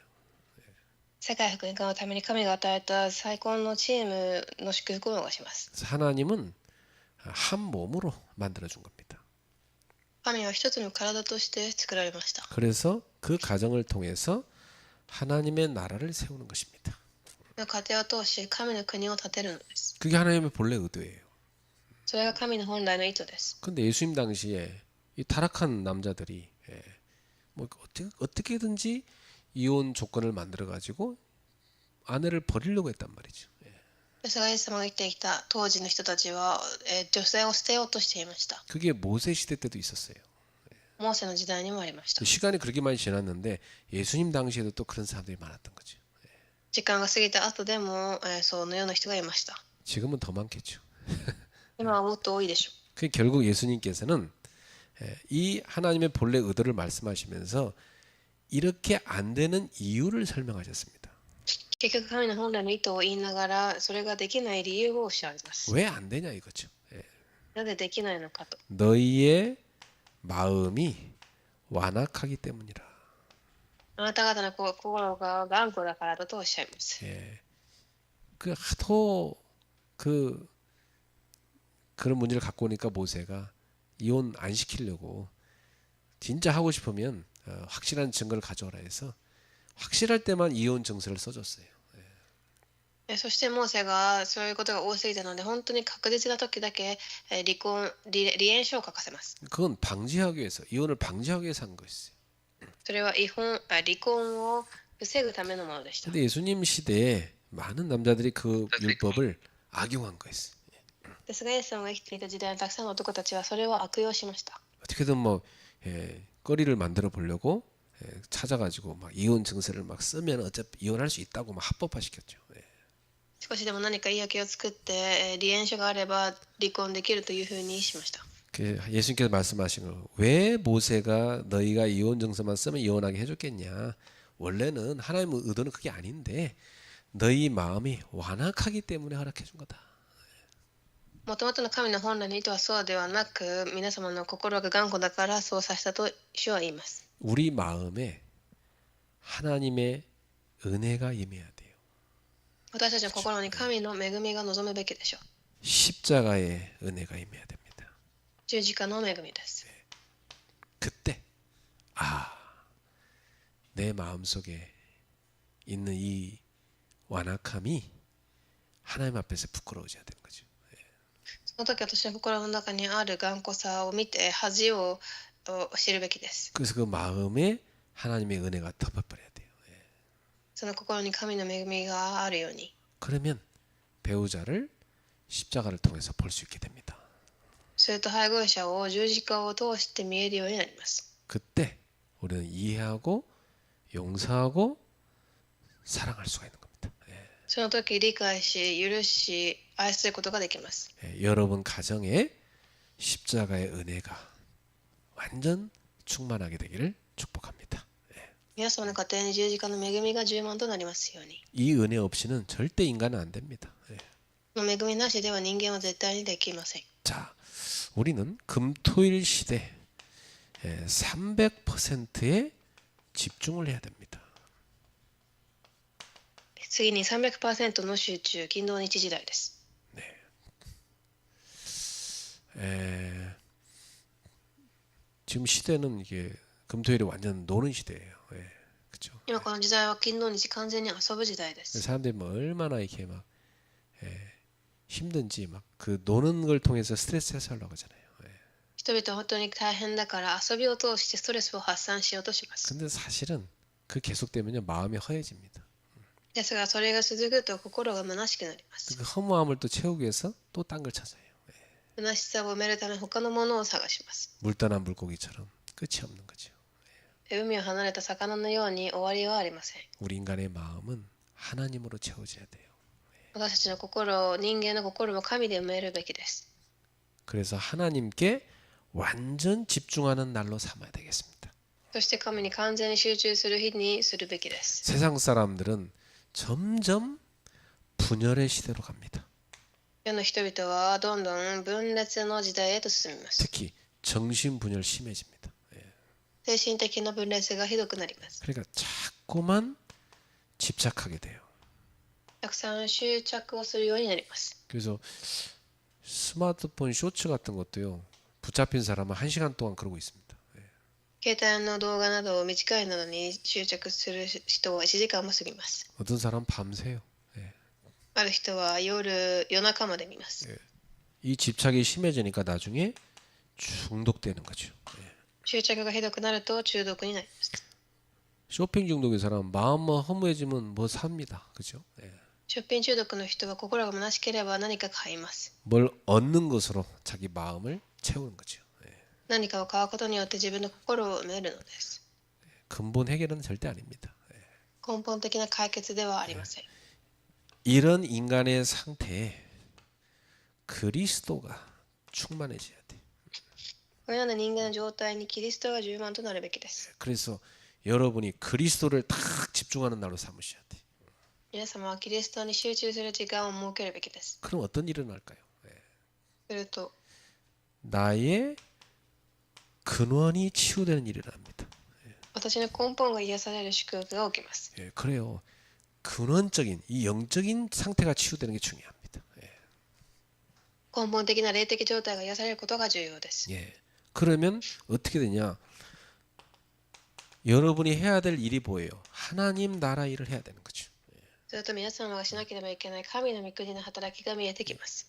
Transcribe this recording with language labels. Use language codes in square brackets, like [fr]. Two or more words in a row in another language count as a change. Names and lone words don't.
[ja] 世界福音化のために神が与えた最高のチームの祝福を逃します。 [ko] 그래서 하나님은 한 몸으로 만들어준 겁니다. [ja] 神は一つの体として作られました。 [ko] 그래서 그 가정을 통해서 하나님의 나라를 세우는 것입니다. [ja] 家庭を通し神の国を建てるのです。 [ko] 그게 하나님의 본래 의도예요. [ja] それが神の本来の意図です。 [ko] 근데 예수님 당시에 이 타락한 남자들이 뭐 어떻게든지 이혼 조건을 만들어 가지고 아내를 버리려고 했단 말이죠. [ja] ですがイエス様が生きてきた当時の人たちは、女性を捨てようとしていました。 [ko] 그게 모세 시대 때도 있었어요. [ja] モーセの時代にもありました。 [ko] 시간이 그렇게 많이 지났는데 예수님 당시에도 또 그런 사람들이 많았던 거죠. [ja] 時間が過ぎた後でも、そのような人がいました。 [ko] 지금은 더 많겠죠. [ja] 今はもっと多いでしょう。 [ko] 그 결국 예수님께서는 이 하나님의 본래 의도를 말씀하시면서 이렇게 안 되는 이유를 설명하셨습니다. [ja] 結局神の本来の意図を言いながら、それができない理由をおっしゃいます。 [ko] 왜 안 되냐 이거죠. [ja] なぜできないのかと。 [ko] 너희의 마음이 완악하기 때문이라. [ja] あなた方の心が頑固だからだとおっしゃいます。 [ko] 그 하도 그런 문제를 갖고 오니까 모세가 이혼 안 시키려고 진짜 하고 싶으면 확실한 증거를 가져오라 해서 확실할 때만 이혼 증서를 써줬어요. [ja] そしてモーセがそういうことが多すぎたので、本当に確実な時だけ離縁書を書かせます。 [ko] 그건 방지하기 위해서 이혼을 방지하기 위해서 한 거였어요. [ja] それは離婚を防ぐためのものでした。 [ko] 근데 예수님 시대에 많은 남자들이 그 율법을 악용한 거였어요. [ja] ですがイエス様が生きていた時代のたくさんの男たちはそれを悪用しました。 [ko] 어떻게든 뭐 거리를 만들어 보려고 찾아가지고 막 이혼 증서를 막 쓰면 어차피 이혼할 수 있다고 막 합법화시켰죠. [ja] 少しでも何か言い訳を作って離縁書があれば離婚できるというふうにしました。 [ko] 예수님께서 말씀하신 거, 왜 모세가 너희가 이혼 증서만 쓰면 이혼하게 해줬겠냐? 원래는 하나님의 의도는 그게 아닌데 너희 마음이 완악하기 때문에 허락해 준 거다. [ja] もともとの神の本来の意図はそうではなく、皆様の心が頑固だからそうさせたと主は言います。 [ko] 우리 마음에 하나님의 은혜가 임해야 돼요. [ja] 私たちの心に神の恵みが望むべきでしょう。 [ko] 십자가의 은혜가 임해야 됩니다. [ja] 十字架の恵みです。 [ko] 그때 내 마음속에 있는 이 완악함이 하나님 앞에서 부끄러워져야 되는 거죠. [ja] その時私の心の中にある頑固さを見て恥を知るべきです。 [ko] 그래서 그 마음에 하나님의 은혜가 덮어버려야 돼요. [ja] その心に神の恵みがあるように。 [ko] 그러면 배우자를 십자가를 통해서 볼 수 있게 됩니다. [ja] すると配偶者を十字架を通して見えるようになります。 [ko] 그때 우리는 이해하고 용서하고 사랑할 수가 있는 겁니다. [ja] その時理解し、許し、愛することができます。 [ko] 여러분 가정에 십자가의 은혜가 완전 충만하게 되기를 축복합니다. [ja] 皆様の家庭に十字架の恵みが充満となりますように。 [ko] 이 은혜 없이는 절대 인간은 안 됩니다. [ja] この恵みなしでは人間は絶対にできません。 [ko] 자, 우리는 금토일 시대 300%의 집중을 해야 됩니다. [ja] 次に 300% の集中、金土日時代です。 [ko] 지금 시대는 이게 금토일이 완전 노는 시대예요. 그렇죠. [ja] 今この時代は金土日完全に遊ぶ時代です。 [ko] 사람들이 뭐 얼마나 이렇게 막 힘든지 막 그 노는 걸 통해서 스트레스 해소하려고 하잖아요. [ja] 人々は本当に大変だから遊びを通してストレスを発散しようとします。 [ko] 근데 사실은 그 계속되면요 마음이 허해집니다. [ja] ですがそれが続くと心が虚しくなります。 [ko] 그 허무함을 또 채우기 위해서 또 딴 걸 찾아요. [ja] 虚しさを埋めるため他のものを探します。 [ko] 물 떠난 물고기처럼 끝이 없는 거죠. [ja] 海を離れた魚のように終わりはありません。 [ko] 우리 인간의 마음은 하나님으로 채워져야 돼요. [ja] 私たちの心、人間の心も神で埋めるべきです。 [ko] 그래서 하나님께 완전 집중하는 날로 삼아야 되겠습니다. [ja] そして神に完全に集中する日にするべきです。 [ko] 세상 사람들은 점점 분열의 시대로 갑니다. [ja] 世の人々はどんどん分裂の時代へと進みます。 [ko] 특히 정신 분열 심해집니다. [ja] 精神的な分裂がひどくなります。 [ko] 그러니까 자꾸만 집착하게 돼요. [ja] たくさん執着をするようになります。 [ko] 그래서 스마트폰 쇼츠 같은 것도요. 붙잡힌 사람은 1시간 동안 그러고 있습니다. [ja] 携帯の動画など短いのに執着する人は1時間も過ぎます。 [ko] 어떤 사람은 밤새요. [ja] ある人は夜中まで見ます。 [ko] 이 집착이 심해지니까 나중에 중독되는 거죠. [ja] 執着がひどくなると中毒になります。 [ko] 쇼핑 중독인 사람은 마음만 허무해지면 뭐 삽니다. 그죠? [ja] 出品中毒の人は心が虚しければ何か買います。 [ko] 뭘 얻는 것으로 자기 마음을 채우는 거죠. [ja] 何かを買うことによって自分の心を埋めるのです。 [ko] 근본 해결은 절대 아닙니다. [ja] 根本的な解決ではありません。 [ko] 이런 인간의 상태에 그리스도가 충만해져야 돼. [ja] このような人間の状態にキリストが充満となるべきです。 [ko] 그래서 여러분이 그리스도를 딱 집중하는 날로 삼으셔야 돼. [ja] 皆様はキリストに集中する時間を設けるべきです。 [ko] 그럼 어떤 일이 날까요? [ja] すると [ko] 나의 근원이 치유되는 일이 납니다. [ja] 私の根本が癒される祝福が起きます。 [ko] 그래요. 근원적인 이 영적인 상태가 치유되는 게 중요합니다. [ja] 根本的な霊的状態が癒されることが重要です。 [ko] 그러면 어떻게 되냐? 여러분이 해야 될 일이 뭐예요? 하나님 나라 일을 해야 되는 거죠. [ja] すると皆様がしなければいけない神の御国の働きが見えてきます。